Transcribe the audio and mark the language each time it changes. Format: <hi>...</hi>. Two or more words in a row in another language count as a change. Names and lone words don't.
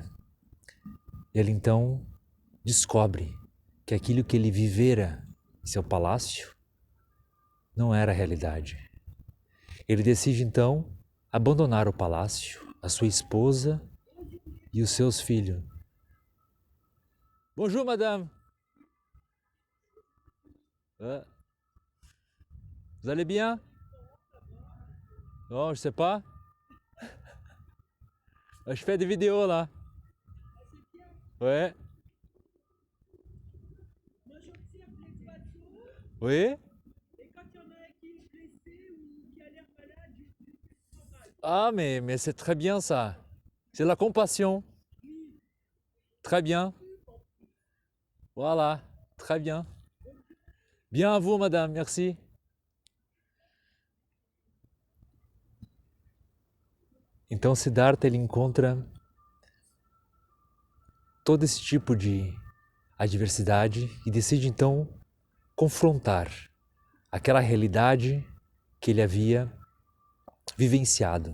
<pt>Ele, então, descobre que aquilo que ele vivera em seu palácio não era a realidade. Ele decide, então, abandonar o palácio, a sua esposa e os seus filhos.</pt> <fr>Bonjour, madame. Vous allez bien? Non, je sais pas. Je fais des vidéos là. Ouais. Oui. Ah, mais c'est très bien ça. C'est la compassion. Très bien. Voilà, très bien. Bien à vous, madame, merci.</fr> <pt>Então Siddhartha, ele encontra todo esse tipo de adversidade e decide então confrontar aquela realidade que ele havia vivenciado.</pt>